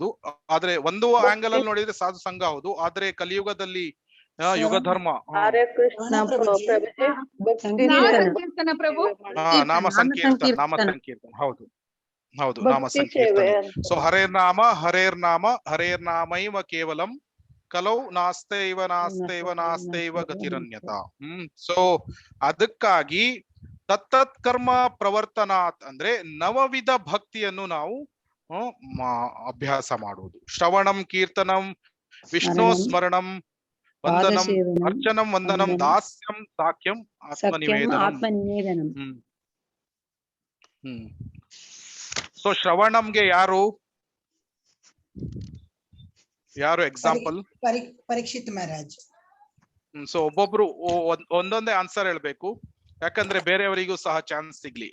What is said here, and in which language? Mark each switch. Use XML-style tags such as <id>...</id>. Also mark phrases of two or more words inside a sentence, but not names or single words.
<kn>ಆದ್ರೆ ಒಂದು ಆಂಗಲ್ ಅಲ್ಲಿ ನೋಡಿದ್ರೆ ಸಾಧು ಸಂಘ ಹೌದು. ಆದ್ರೆ ಕಲಿಯುಗದಲ್ಲಿ ಯುಗ ಧರ್ಮ, ನಾಮ ಸಂಕೀರ್ತನ ಪ್ರಭು. ನಾಮ ಸಂಕೀರ್ತನ, ನಾಮ ಸಂಕೀರ್ತನ. ಹೌದು ಹೌದು, ನಾಮ ಸಂಕೀರ್ತನ.</kn> <sa>ಸೊ ಹರೇರ್ನಾಮ ಹರೇರ್ನಾಮ ಹರೇರ್ನಾಮೈವ ಕೇವಲಂ ಕಲೌ ನಾಸ್ತೈವ ನಾಸ್ತೈವ ನಾಸ್ತೈವ ಗತಿರನ್ಯತ.</sa> <kn>ಸೊ ಅದಕ್ಕಾಗಿ</kn> <sa>ತತ್ತತ್ ಕರ್ಮ ಪ್ರವರ್ತನಾತ್</sa> <kn>ಅಂದ್ರೆ ನವವಿಧ ಭಕ್ತಿಯನ್ನು ನಾವು ಅಭ್ಯಾಸ ಮಾಡುವುದು.</kn> <sa>ಶ್ರವಣಂ, ಕೀರ್ತನಂ, ವಿಷ್ಣು ಸ್ಮರಣಂ, ವಂದನಂ, ಅರ್ಚನಂ, ವಂದನಂ, ದಾಸ್ಯಂ, ಸಾಖ್ಯಂ, ಆತ್ಮನಿವೇದನಂ.</sa> <kn>ಸೊ ಶ್ರವಣಂಗೆ ಯಾರು ಎಕ್ಸಾಂಪಲ್? ಪರೀಕ್ಷಿತ್ ಮಹಾರಾಜ್. ಸೊ ಒಬ್ಬೊಬ್ರು ಒಂದೊಂದೇ ಆನ್ಸರ್ ಹೇಳ್ಬೇಕು, ಯಾಕಂದ್ರೆ ಬೇರೆಯವರಿಗೂ ಸಹ ಚಾನ್ಸ್ ಸಿಗ್ಲಿ.</kn>